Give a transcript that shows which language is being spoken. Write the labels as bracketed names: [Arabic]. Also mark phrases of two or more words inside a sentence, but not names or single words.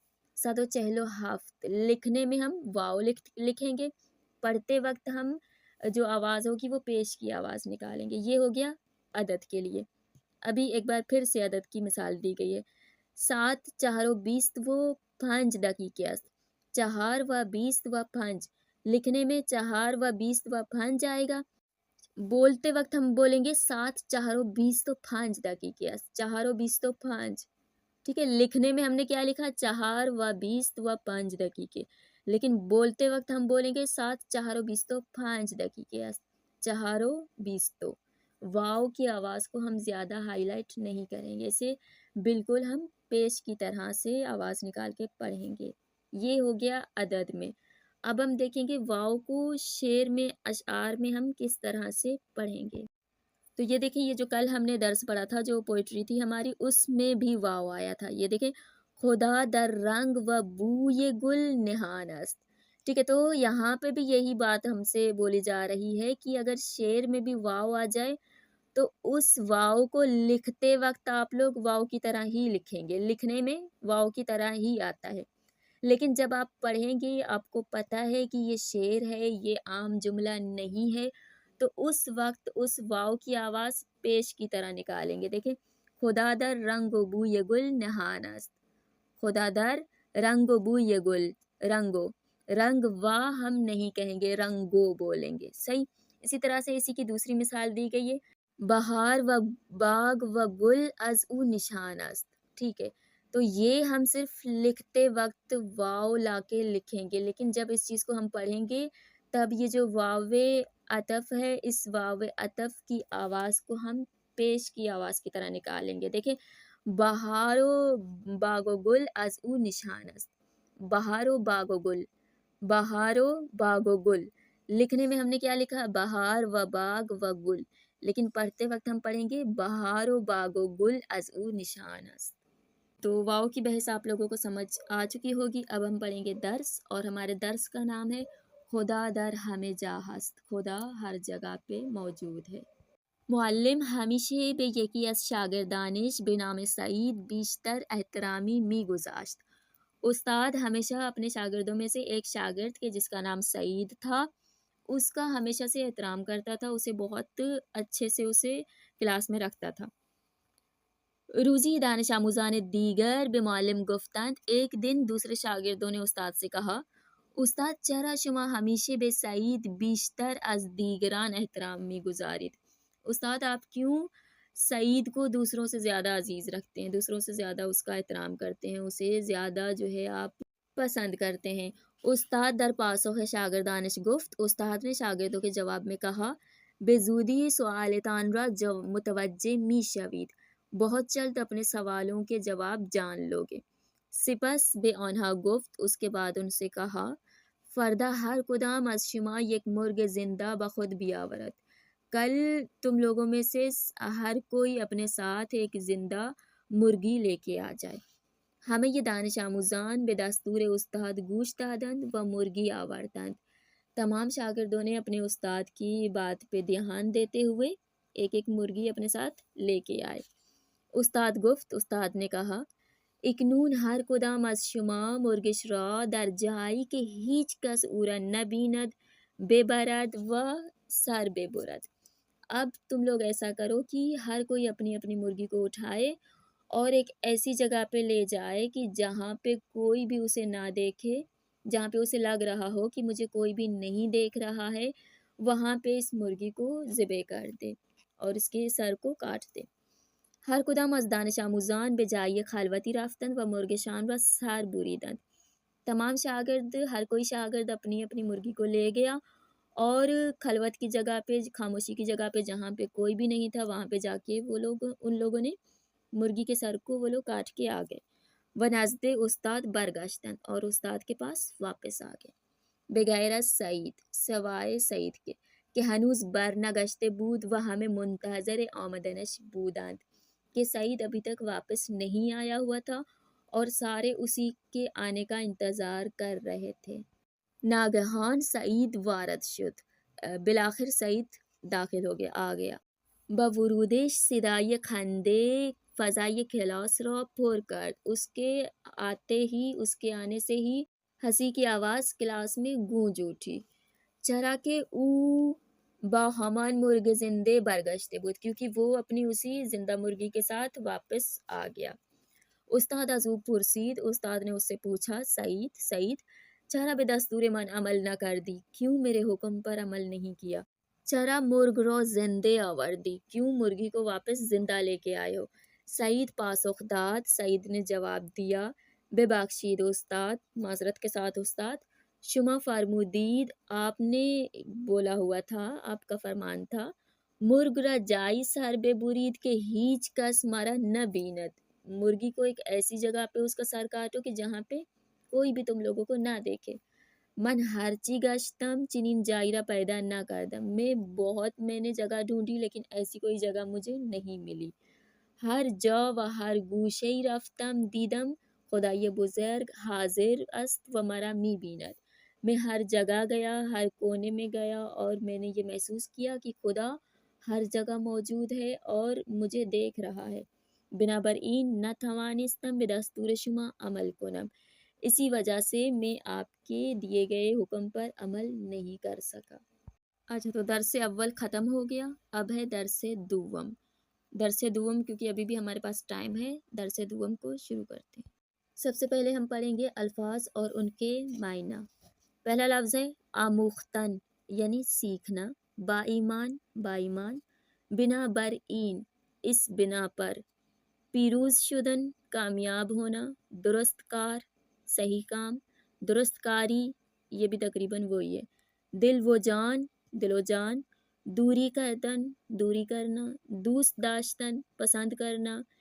[Persian] صد و چہل و ہفت، [Urdu] لکھنے میں ہم واو لکھیں گے، پڑھتے وقت ہم جو آواز ہوگی وہ پیش کی آواز نکالیں گے۔ یہ ہو گیا عدد کے لیے۔ ابھی ایک بار پھر سے عدد کی مثال دی گئی ہے۔ [Persian] سات چہار و بیست و پانچ دقیقے است، چہار و بیست و پانچ، [Urdu] لکھنے میں [Persian] چہار و بیست و پانچ [Urdu] آئے گا، بولتے وقت ہم بولیں گے [Persian] سات چہار و بیست و پانچ دقیقے است، چہار و بیست و پانچ، [Urdu] ٹھیک ہے، لکھنے میں ہم نے کیا لکھا، [Persian] چہار و بیست و پانچ دقیقے، [Urdu] لیکن بولتے وقت ہم بولیں گے [Persian] سات چہار و بیست و پانچ دقیقے است، چہار و بیستو۔ [Urdu] واو کی آواز کو ہم زیادہ ہائی لائٹ نہیں کریں گے، اسے بالکل ہم پیش کی طرح سے آواز نکال کے پڑھیں گے۔ یہ ہو گیا عدد میں۔ اب ہم دیکھیں گے واو کو شعر میں، اشعار میں ہم کس طرح سے پڑھیں گے۔ تو یہ دیکھیں، یہ جو کل ہم نے درس پڑھا تھا، جو پوئٹری تھی ہماری، اس میں بھی واو آیا تھا۔ یہ دیکھیں، [Persian] خدا در رنگ و بوئے گل نہان است، [Urdu] ٹھیک ہے، تو یہاں پہ بھی یہی بات ہم سے بولی جا رہی ہے کہ اگر شعر میں بھی واو آ جائے تو اس واو کو لکھتے وقت آپ لوگ واو کی طرح ہی لکھیں گے، لکھنے میں واو کی طرح ہی آتا ہے، لیکن جب آپ پڑھیں گے آپ کو پتہ ہے کہ یہ شعر ہے، یہ عام جملہ نہیں ہے، تو اس وقت اس واو کی آواز پیش کی طرح نکالیں گے۔ دیکھیں، [Persian] خدا در رنگ و بوئے گل نہان است، خدا در رنگ و بوئے گل، رنگو، [Urdu] رنگ وا ہم نہیں کہیں گے، رنگو بولیں گے، صحیح۔ اسی طرح سے اسی کی دوسری مثال دی گئی ہے، [Persian] بہار و باغ و گل از او نشان است، [Urdu] ٹھیک ہے، تو یہ ہم صرف لکھتے وقت واو لا کے لکھیں گے، لیکن جب اس چیز کو ہم پڑھیں گے تب یہ جو واو عطف ہے، اس واو عطف کی آواز کو ہم پیش کی آواز کی طرح نکالیں گے۔ [Persian] دیکھیں، بہار و باغ و گل از او نشان است. بہار و باغ و گل، بہار و باغ و گل. [Urdu] لکھنے میں ہم نے کیا لکھا؟ [Persian] بہار و باغ و گل، [Urdu] لیکن پڑھتے وقت ہم پڑھیں گے [Persian] بہار و باغ و گل از او نشان است. [Urdu] تو واؤ کی بحث آپ لوگوں کو سمجھ آ چکی ہوگی. اب ہم پڑھیں گے درس، اور ہمارے درس کا نام ہے [Persian] خدا در ہمیں جا هست. [Urdu] خدا ہر جگہ پہ موجود ہے. [Persian] معلم همیشه به یکی از شاگردانش به نام سعید بیشتر احترامی میگذاشت. [Urdu] استاد ہمیشہ اپنے شاگردوں میں سے ایک شاگرد کے جس کا نام سعید تھا اس کا ہمیشہ سے احترام کرتا تھا، اسے بہت اچھے سے اسے کلاس میں رکھتا تھا. [Persian] روزی دانش آموزان دیگر به معلم گفتند. [Urdu] ایک دن دوسرے شاگردوں نے استاد سے کہا [Persian] استاد چرا شما ہمیشه به سعید بیشتر از دیگران احترام میگذارید. [Urdu] استاد آپ کیوں سعید کو دوسروں سے زیادہ عزیز رکھتے ہیں، دوسروں سے زیادہ اس کا احترام کرتے ہیں، اسے زیادہ جو ہے آپ پسند کرتے ہیں. [Persian] استاد در پاسخ شاگردانش گفت. [Urdu] استاد نے شاگردوں کے جواب میں کہا [Persian] به زودی سؤالتان را متوجه میشوید. [Urdu] بہت جلد اپنے سوالوں کے جواب جان لوگے. [Persian] سپس به آنها گفت. [Urdu] اس کے بعد ان سے کہا [Persian] فردا ہر کدام از شما یک مرغ زندہ بخود بیاورد. [Urdu] کل تم لوگوں میں سے ہر کوئی اپنے ساتھ ایک زندہ مرغی لے کے آ جائے. [Persian] ہمیں یہ دانش آموزان به دستور استاد گوش دادند و مرغی آوردند. [Urdu] تمام شاگردوں نے اپنے استاد کی بات پہ دھیان دیتے ہوئے ایک ایک مرغی اپنے ساتھ لے کے آئے. [Persian] استاد گفت. [Urdu] استاد نے کہا [Persian] اکنون ہر کدام از شما مرغش را در جایی که هیچ کس او را نبیند ببرد و سر ببرد. [Urdu] اب تم لوگ ایسا کرو کہ ہر کوئی اپنی اپنی مرغی کو اٹھائے اور ایک ایسی جگہ پہ لے جائے کہ جہاں پہ کوئی بھی اسے نہ دیکھے، جہاں پہ اسے لگ رہا ہو کہ مجھے کوئی بھی نہیں دیکھ رہا ہے، وہاں پہ اس مرغی کو ذبح کر دے اور اس کے سر کو کاٹ دے. [Persian] هر کدام از دانش آموزان به جای خلوتی رفتند و مرغشان را سر بریدند. [Urdu] تمام شاگرد، ہر کوئی شاگرد اپنی اپنی مرغی کو لے گیا اور خلوت کی جگہ پہ، خاموشی کی جگہ پہ جہاں پہ کوئی بھی نہیں تھا وہاں پہ جا کے ان لوگوں نے مرغی کے سر کو وہ لوگ کاٹ کے آ گئے. [Persian] و نزد استاد برگشتند. [Urdu] اور استاد کے پاس واپس آ گئے. [Persian] بغیر از سعید، [Urdu] سوائے سعید کے [Persian] کہ ہنوز برنگشته بود و همه منتظر آمدنش بودند، [Urdu] کہ سعید ابھی تک واپس نہیں آیا ہوا تھا اور سارے اسی کے آنے کا انتظار کر رہے تھے. [Persian] ناگہان سعید وارد شد. [Urdu] بالآخر سعید داخل ہو گیا، آ گیا. [Persian] با ورودش صدای خنده فضای کلاس را پر کرد. [Urdu] اس کے آتے ہی، اس کے آنے سے ہی ہنسی کی آواز کلاس میں گونج اٹھی. [Persian] چرا کہ او با ہمان مرغ زندے برگشته بود، [Urdu] کیونکہ وہ اپنی اسی زندہ مرغی کے ساتھ واپس آ گیا. [Persian] استاد از او پرسید. [Urdu] استاد نے اس سے پوچھا [Persian] سعید چرا به دستور من عمل نہ کردی؟ [Urdu] کیوں میرے حکم پر عمل نہیں کیا؟ [Persian] چرا مرغ را زنده آوردی؟ [Urdu] کیوں مرغی کو واپس زندہ لے کے آئے ہو؟ [Persian] سعید پاسخ داد. [Urdu] سعید نے جواب دیا [Persian] ببخشید استاد، [Urdu] معذرت کے ساتھ استاد، [Persian] شما فرمودید، [Urdu] آپ نے بولا ہوا تھا، آپ کا فرمان تھا، [Persian] مرغ را جائی سر ببرید کہ ہیچ کس مرا نہ بیند. [Urdu] مرغی کو ایک ایسی جگہ پہ اس کا سر کاٹو کہ جہاں پہ کوئی بھی تم لوگوں کو نہ دیکھے. [Persian] من ہرچی گشتم چنین جائی را پیدا نہ کردم. [Urdu] میں نے جگہ ڈھونڈی لیکن ایسی کوئی جگہ مجھے نہیں ملی. [Persian] ہر جا و ہر گوشه‌ای رفتم دیدم خدای بزرگ حاضر است و مرا می بیند. [Urdu] میں ہر جگہ گیا، ہر کونے میں گیا اور میں نے یہ محسوس کیا کہ خدا ہر جگہ موجود ہے اور مجھے دیکھ رہا ہے. [Persian] بنابراین نتوانستم به دستور شما عمل کنم. [Urdu] اسی وجہ سے میں آپ کے دیے گئے حکم پر عمل نہیں کر سکا. اچھا، تو درس اول ختم ہو گیا. اب ہے درس دوم. درس دوم کیونکہ ابھی بھی ہمارے پاس ٹائم ہے، درس دوم کو شروع کرتے ہیں. سب سے پہلے ہم پڑھیں گے الفاظ اور ان کے معنی. پہلا لفظ ہے آموختن یعنی سیکھنا. [Persian] با ایمان، با ایمان. بنا برئین [Urdu] اس بنا پر. [Persian] پیروز شدن [Urdu] کامیاب ہونا. [Persian] درست کار [Urdu] صحیح کام. درست کاری یہ بھی تقریباً وہی ہے. دل و جان دل و جان. [Persian] دوری کردن [Urdu] دوری کرنا. دوست داشتن پسند کرنا.